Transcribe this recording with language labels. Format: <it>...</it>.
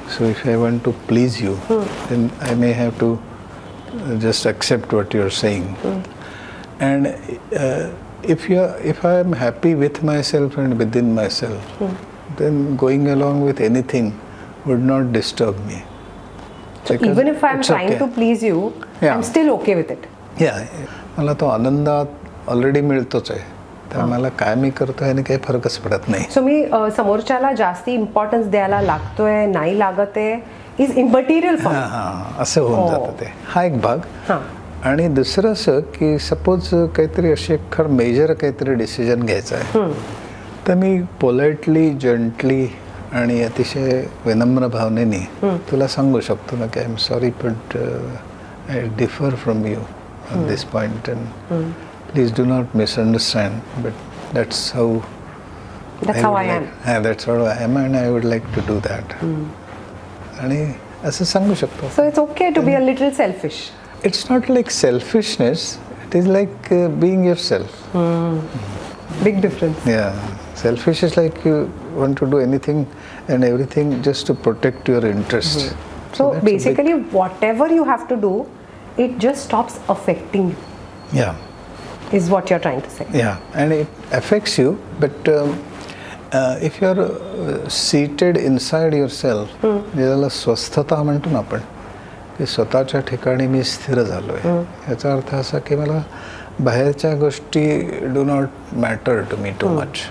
<en>So if I want to please you, then I may have to just accept what you're saying. And if I am happy with myself and within myself, then going along with anything would not disturb me. So even if I'm trying to please you, I'm still okay with it.</en> <mr>Yeah, मला तो आनंद already मिळतोच आहे. तर मला काय मी करतोय आणि काही फरकच पडत नाही. सो मी समोरच्याला जास्ती इम्पॉर्टन्स द्यायला लागतोय नाही लागत आहे</mr> <en>Is immaterial for.</en> <mr>असं होऊन जातं ते. हा एक भाग. आणि दुसरं असं की सपोज काहीतरी असे खरं मेजर काहीतरी डिसिजन घ्यायचं आहे, तर मी पोलाइटली, जंटली आणि अतिशय विनम्र भावनेने तुला सांगू शकतो ना की</mr> <en>I am sorry but I differ from you on this point, and please do not misunderstand, but that's how I am. Yeah, that's how I am, and I would like to do that.</en> <mr>आणि असं सांगू शकतो.</mr> <en>So it's okay to be a little selfish. It's not like selfishness. It is like being yourself. Big difference. Yeah, selfish is like you want to do anything and everything just to protect your interest. So basically, whatever you have to do, it just stops affecting you. Yeah. Is what you're trying to say. Yeah, and it affects you, but if you're seated inside yourself,</en> <mr>ज्याला स्वस्थता म्हणतो ना आपण, की स्वतःच्या ठिकाणी मी स्थिर झालोय, याचा अर्थ असा की मला बाहेरच्या गोष्टी</mr> <en>Do not matter to me too much.</en>